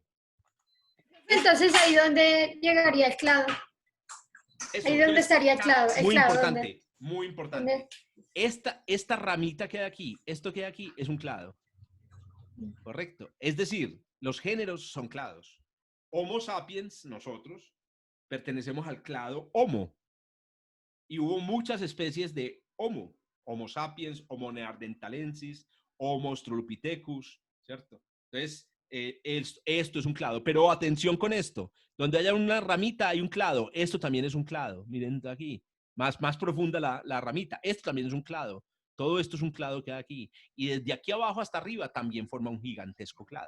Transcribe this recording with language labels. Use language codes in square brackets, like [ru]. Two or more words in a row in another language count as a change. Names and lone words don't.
[es] Entonces, ¿ahí dónde llegaría el clado? ¿Ahí dónde estaría el clado? Muy clado, importante, ¿dónde? muy importante. Esta ramita que hay aquí, esto que hay aquí, es un clado. Correcto. Es decir, los géneros son clados. Homo sapiens, nosotros, pertenecemos al clado Homo. Y hubo muchas especies de Homo. Homo sapiens, Homo neanderthalensis, Homo australopithecus, ¿cierto? Entonces, esto es un clado. Pero atención con esto. Donde haya una ramita hay un clado. Esto también es un clado. Miren aquí. Más profunda la ramita. Esto también es un clado. Todo esto es un clado que hay aquí. Y desde aquí abajo hasta arriba también forma un gigantesco clado.